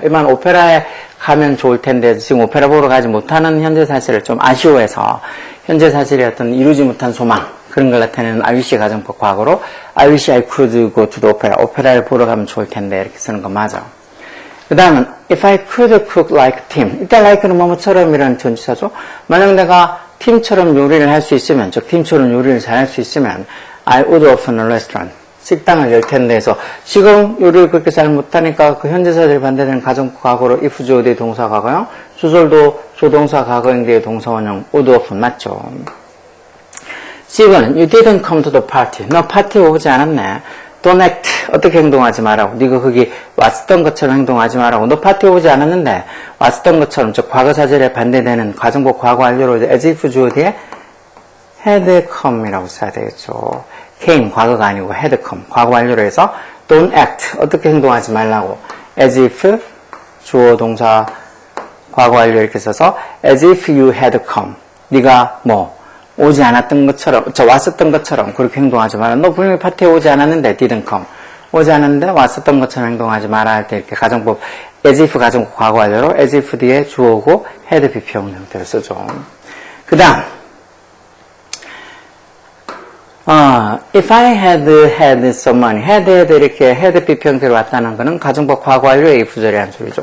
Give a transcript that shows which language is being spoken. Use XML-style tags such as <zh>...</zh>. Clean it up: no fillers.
<ko>일반 오페라에 가면 좋을 텐데 지금 오페라 보러 가지 못하는 현재 사실을 좀 아쉬워해서 현재 사실의 어떤 이루지 못한 소망 그런 걸 나타내는</ko> <en>I wish 가정법 과거로 I wish I could go to the opera.</en> <ko>오페라를 보러 가면 좋을 텐데 이렇게 쓰는 거 맞아. 그 다음은</ko> <en>if I could cook like Tim.</en> <ko>이때 like는 뭐뭐처럼 이라는 전치사죠. 만약 내가 팀처럼 요리를 할 수 있으면 즉 팀처럼 요리를 잘 할 수 있으면</ko> <en>I would open a restaurant.</en> <ko>식당을 열 텐데 해서 지금 요리를 그렇게 잘 못하니까 그 현재사절 반대되는 가정법 과거로 if 주어 뒤에 동사 과거형 주절도 조동사 과거형 뒤에 동사 원형 would open 맞죠. C번은</ko> <en>you didn't come to the party.</en> <ko>너 파티에 오지 않았네.</ko> <en>Don't act.</en> <ko>어떻게 행동하지 말라고. 네가 거기 왔었던 것처럼 행동하지 말라고. 너 파티에 오지 않았는데 왔었던 것처럼 즉 과거사절에 반대되는 가정법 과거 완료로 as if 주어 뒤에 had come이라고 써야 되겠죠. came 과거가 아니고 had come 과거 완료로 해서</ko> <en>don't act.</en> <ko>어떻게 행동하지 말라고. as if 주어 동사 과거 완료 이렇게 써서</ko> <en>as if you had come.</en> <ko>네가 뭐 오지 않았던 것처럼, 왔었던 것처럼 그렇게 행동하지 마라. 너 분명히 파티에 오지 않았는데,</ko> <en>didn't come.</en> <ko>오지 않았는데, 왔었던 것처럼 행동하지 마라 할 때 이렇게 가정법, as if 가정법 과거 완료로 as if 뒤에 주어고 had 비피형 형태로 쓰죠. 그 다음,</ko> <en>if I had some money,</en> <ko>had 이렇게 had 비피 형태로 왔다는 거는 가정법 과거 완료의 if절이라는 소리죠.</ko>